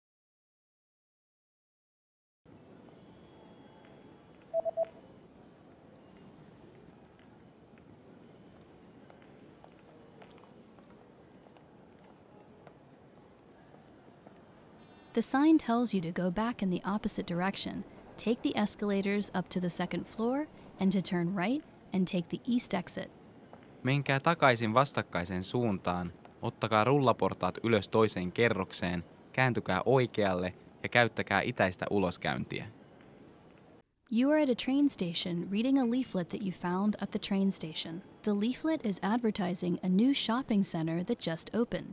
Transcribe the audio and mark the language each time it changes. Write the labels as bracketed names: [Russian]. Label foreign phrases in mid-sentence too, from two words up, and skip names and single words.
[English] The sign tells you to go back in the opposite direction, take the escalators up to the second floor, and to turn right and take the east exit. [Finnish] Menkää takaisin vastakkaiseen suuntaan, ottakaa rullaportaat ylös toiseen kerrokseen, kääntykää oikealle ja käyttäkää itäistä uloskäyntiä. [English] You are at a train station reading a leaflet that you found at the train station. The leaflet is advertising a new shopping center that just opened.